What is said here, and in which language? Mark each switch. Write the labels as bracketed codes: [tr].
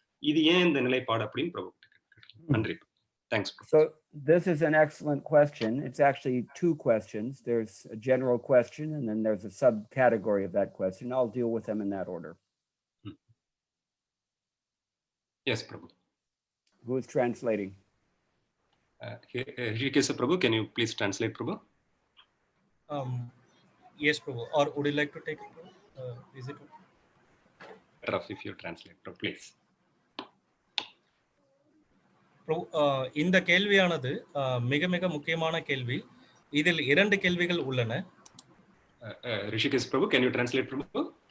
[ta] இது ஏன் இந்த நிலைப்பாடு அப்படின்னு பிரபு. நன்றி. [en] Thanks. So this is an excellent question. It's actually two questions. There's a general question and then there's a subcategory of that question. I'll deal with them in that order. Yes, Prabhu. Who is translating? Rishikesh Prabhu, can you please translate, Prabhu? Yes, Prabhu. Or would you like to take it, Prabhu? Is it okay? Better if you translate, Prabhu, please. [ta] Prabhu, இந்த கேள்வியானது மிக மிக முக்கியமான கேள்வி. இதில் 2 கேள்விகள் உள்ளன. [en] Rishikesh Prabhu, can you translate, Prabhu?